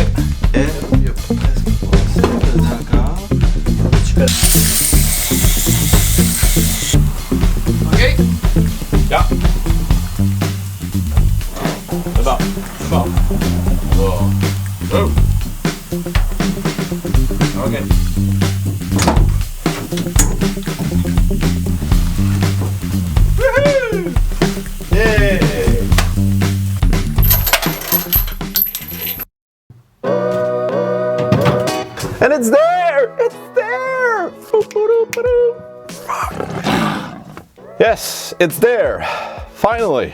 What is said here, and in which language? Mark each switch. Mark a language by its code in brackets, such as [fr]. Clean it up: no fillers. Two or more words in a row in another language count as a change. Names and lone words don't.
[fr] Eu presque d'accord. Ok. [sv] Ja. Det är bra. Oh. Okej. Woohoo! [en] Yay! And it's there! It's there! Yes, it's there. Finally.